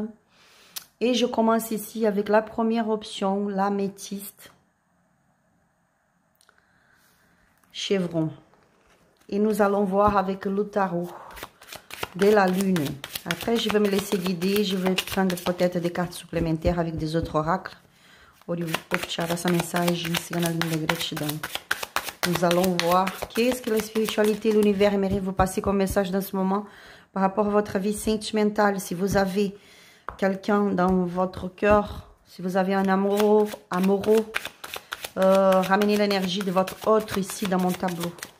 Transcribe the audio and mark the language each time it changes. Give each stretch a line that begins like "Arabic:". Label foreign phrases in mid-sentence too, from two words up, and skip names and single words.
French: Et je commence ici avec la première option, l'améthyste chevron. Et nous allons voir avec le tarot de la lune. Après, je vais me laisser guider. Je vais prendre peut-être des cartes supplémentaires avec des autres oracles.
Portuguese: Pour tirar essa mensagem, cigana linda, gratidão.
French: Nous allons voir qu'est-ce que la spiritualité et l'univers aimeraient vous passer comme message dans ce moment par rapport à votre vie sentimentale. Si vous avez quelqu'un dans votre cœur, si vous avez un amoureux, ramenez l'énergie de votre autre ici dans mon tableau.